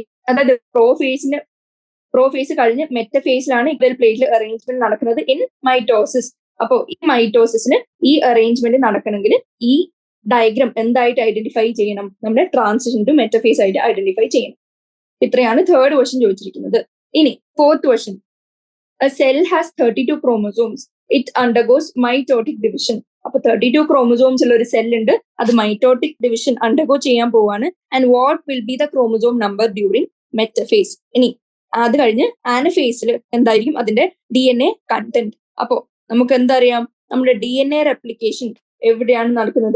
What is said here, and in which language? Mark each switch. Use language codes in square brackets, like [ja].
[ml] അതായത് പ്രോഫേസ് കഴിഞ്ഞ് മെറ്റഫേസിലാണ് ഇക്വൽ പ്ലേറ്റിൽ അറേഞ്ച്മെന്റ് നടക്കുന്നത് ഇൻ മൈറ്റോസിസ്. അപ്പോൾ ഈ മൈറ്റോസിസിന് ഈ അറേഞ്ച്മെന്റ് നടക്കണമെങ്കിൽ ഈ ഡയഗ്രം എന്തായിട്ട് ഐഡന്റിഫൈ ചെയ്യണം? നമ്മുടെ ട്രാൻസിഷൻ ടു മെറ്റഫേസ് ആയിട്ട് ഐഡന്റിഫൈ ചെയ്യണം. ഇത്രയാണ് തേർഡ് ക്വസ്റ്റ്യൻ ചോദിച്ചിരിക്കുന്നത്. [en] ഇനി fourth question, a cell has 32 chromosomes. It undergoes mitotic division. [ml] അപ്പൊ 32 chromosomes ഉള്ള ഒരു സെൽ ഉണ്ട്, അത് മൈറ്റോട്ടിക് ഡിവിഷൻ അണ്ടർഗോ ചെയ്യാൻ പോവാണ്. [en] And what will be the chromosome number during metaphase? [ml] ഇനി അത് കഴിഞ്ഞ് ആനഫേസിൽ എന്തായിരിക്കും അതിന്റെ DNA കണ്ടന്റ്? അപ്പോ നമുക്ക് എന്തറിയാം, നമ്മുടെ DNA റെപ്ലിക്കേഷൻ എവിടെയാണ് നടക്കുന്നത്?